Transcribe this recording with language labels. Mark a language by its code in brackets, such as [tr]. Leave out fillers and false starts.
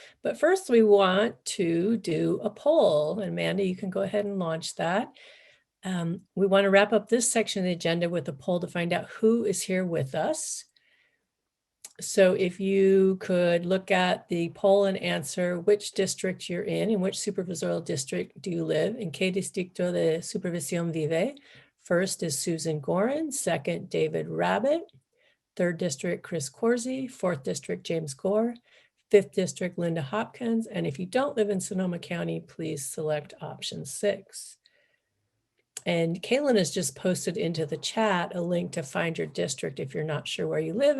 [en] But first, we want to do a poll. And Amanda, you can go ahead and launch that. We want to wrap up this section of the agenda with a poll to find out who is here with us. So if you could look at the poll and answer which district you're in which supervisorial district do you live. [es] In qué distrito de supervisión vive? [en] First is Susan Gorin, second, David Rabbit, third district, Chris Corsi, fourth district, James Gore, fifth district, Linda Hopkins. And if you don't live in Sonoma County, please select option 6. And Kaylin has just posted into the chat a link to find your district if you're not sure where you live.